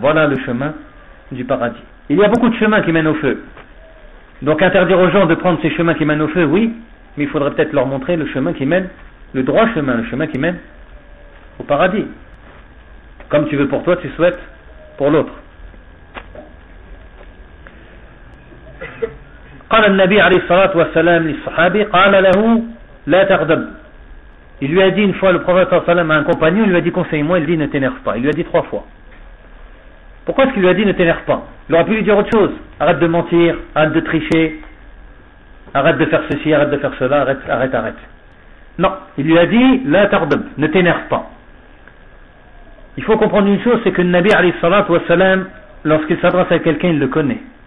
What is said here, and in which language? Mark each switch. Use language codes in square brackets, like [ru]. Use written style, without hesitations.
[fr] Voilà le chemin du paradis. Il y a beaucoup de chemins qui mènent au feu. Donc interdire aux gens de prendre ces chemins qui mènent au feu, oui, mais il faudrait peut-être leur montrer le chemin qui mène, le droit chemin, le chemin qui mène au paradis. Comme tu veux pour toi, tu souhaites pour l'autre. [ar] قال النبي عليه الصلاة والسلام للصحابي قال له لا تغضب. [fr] Il lui a dit une fois le prophète صلى الله عليه وسلم à un compagnon, il lui a dit conseille-moi, il dit ne t'énerve pas. Il lui a dit trois fois. Pourquoi est-ce qu'il lui a dit ne t'énerve pas? Il aurait pu lui dire autre chose. Arrête de mentir, arrête de tricher, arrête de faire ceci, arrête de faire cela, arrête. Non, il lui a dit [ar] la tardab, [fr] ne t'énerve pas. Il faut comprendre une chose, c'est que le Nabi alayhi salatu wassalam, lorsqu'il s'adresse à quelqu'un, il le connaît.